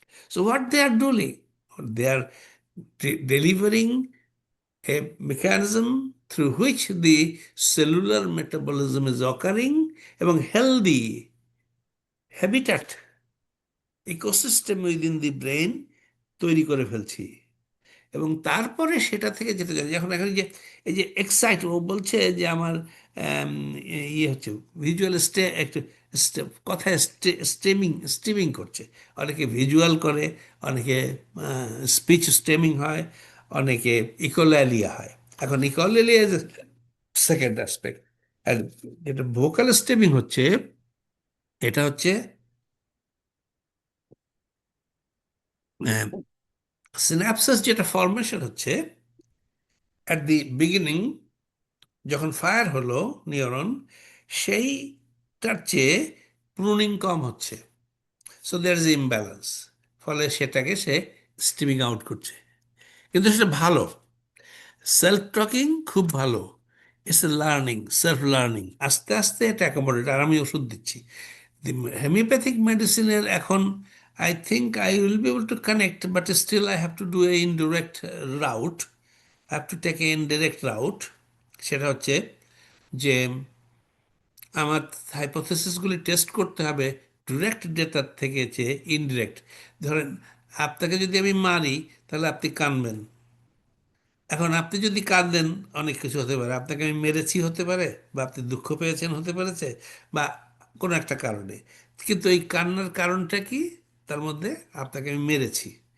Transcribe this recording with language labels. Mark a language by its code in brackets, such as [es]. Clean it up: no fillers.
[en] so what they are doing, they are delivering a mechanism through which the cellular metabolism is occurring [bn] এবং [en] healthy habitat ecosystem within the brain [bn] তৈরি করে ফেলছি। এবং তারপরে সেটা থেকে যেতে যাবে, যখন এখন যে এই যে এক্সাইট, ও বলছে যে আমার ইয়ে হচ্ছে ভিজুয়াল একটু কথায় স্টেমিং করছে, অনেকে ভিজুয়াল করে, অনেকে স্পিচ স্টেমিং হয়, অনেকে ইকোল্যালিয়া হয়। এখন ইকোল্যালিয়া ইজ সেকেন্ড অ্যাসপেক্ট, আর যেটা ভোকাল স্টেমিং হচ্ছে, এটা হচ্ছে সিনাপসিস যেটা ফরমেশন হচ্ছে অ্যাট দি বিগিনিং, যখন ফায়ার হলো নিউরন, সেইটার চেয়ে প্রুনিং কম হচ্ছে। সো দেয়ার ইজ ইমব্যালেন্স, ফলে সেটাকে সে স্টিমিং আউট করছে। কিন্তু সেটা ভালো, সেলফ টকিং খুব ভালো, it's a learning, self learning, আস্তে আস্তে এটা অ্যাকোমোডেট। আর আমি ওষুধ দিচ্ছি হোমিওপ্যাথিক মেডিসিনের এখন, [en] I think I will be able to connect, but still I have to do a indirect route. I have to take an indirect route. [bn] সেটা হচ্ছে যে আমার হাইপোথেসিসগুলি টেস্ট করতে হবে ডিরেক্ট ডেটার থেকে চেয়ে ইনডিরেক্ট। ধরেন আপনাকে যদি আমি মারি, তাহলে আপনি কাঁদবেন। এখন আপনি যদি কাঁদেন, অনেক কিছু হতে পারে, আপনাকে আমি মেরেছি হতে পারে, বা আপনি দুঃখ পেয়েছেন হতে পেরেছে, বা কোনো একটা কারণে, কিন্তু এই কান্নার কারণটা কি, তার মধ্যে আপনাকে আমি মেরেছি।